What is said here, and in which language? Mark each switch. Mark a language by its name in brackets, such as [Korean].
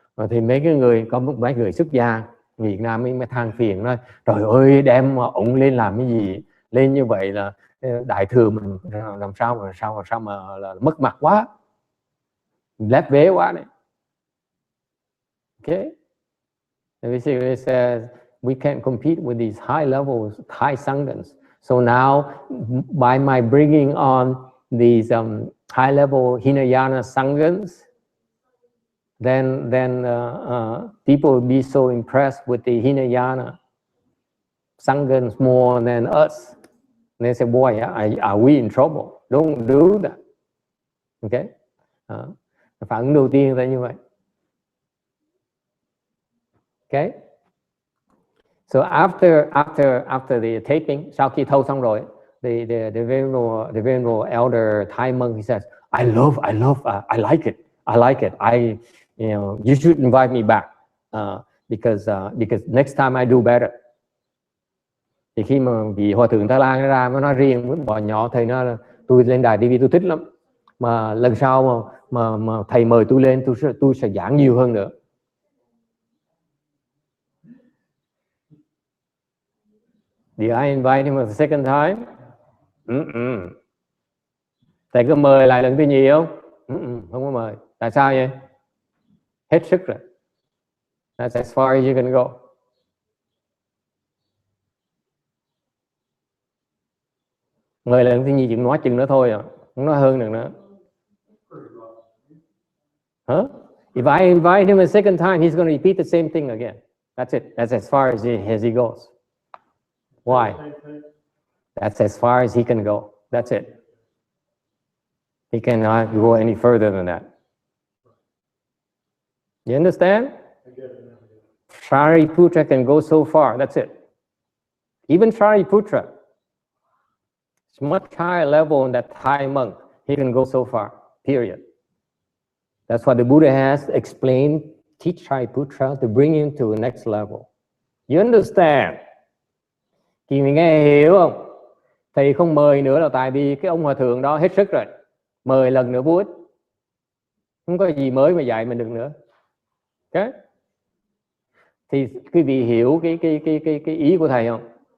[Vietnamese] Thì mấy người xuất gia Việt Nam mới than phiền nói, trời ơi, đem ổng lên làm cái gì? Lên như vậy là Đại Thừa mình làm sao mà là mất mặt quá, lép vế quá này. [English] Okay. It says we can't compete with these high levels Thai Sanghas. So now, by my bringing on these high level Hinayana Sanghas, then people will be so impressed with the Hinayana Sanghas more than us. And they say, boy, are we in trouble? Don't do that. Okay. [Vietnamese] Phản ứng đầu tiên là như vậy. [English] Okay. So after the taping, [Vietnamese] sau khi thâu xong rồi, [English] the venerable elder Thai monk, he says, I like it. You should invite me back because next time I do better. [Vietnamese] Thì khi mà vị hòa thượng Thái Lan ra mới nói riêng với bọn nhỏ, thầy nói là tôi lên đài TV tôi thích lắm, mà lần sau mà thầy mời tôi lên tôi sẽ giảng nhiều hơn nữa. [English] Did I invite him a second time? [Vietnamese] Thầy có mời lại lần thứ nhì không? Không có mời. Tại sao vậy? Hết sức rồi. [English] That's as far as you can go. [Vietnamese] Mời lần thứ nhì chỉ nói chừng nữa thôi à, không nói hơn được nữa. Huh? [English] If I invite him a second time, he's going to repeat the same thing again. That's it. That's as far as he goes. Why? That's as far as he can go. That's it. He cannot go any further than that. You understand? Shariputra can go so far. That's it. Even Shariputra, it's much higher level than that Thai monk. He can go so far. Period. That's why the Buddha has explained, teach Shariputra to bring him to the next level. You understand? [Vietnamese] Thì mình nghe hiểu không? Thầy không mời nữa là tại vì cái ông hòa thượng đó hết sức rồi. Mời lần nữa vô ích. Không có gì mới mà dạy mình được nữa. Okay? Thì quý vị hiểu cái ý của thầy không?